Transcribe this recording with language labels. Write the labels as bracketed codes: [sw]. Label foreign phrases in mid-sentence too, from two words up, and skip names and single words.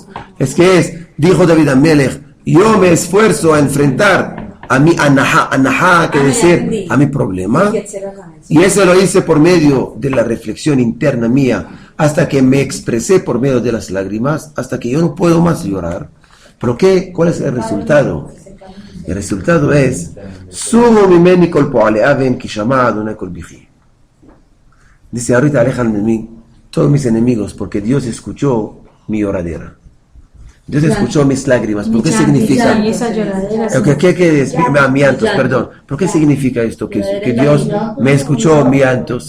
[es] Dijo David Amelech, yo me esfuerzo a enfrentar a mi anahá, que decir, a mi problema. Y eso lo hice por medio de la reflexión interna mía, hasta que me expresé por medio de las lágrimas, hasta que yo no puedo más llorar. ¿Pero qué? ¿Cuál es el resultado? El resultado es, [he] סורו ממני כל פועלי און כי שמע אדוני קול בכיי. [es] Dice, ahorita alejan de mí todos mis enemigos, porque Dios escuchó mi lloradera. Dios escuchó mis lágrimas. ¿Por qué significa? Mi llantos, perdón. ¿Por qué significa esto? Que Dios me escuchó mi llantos.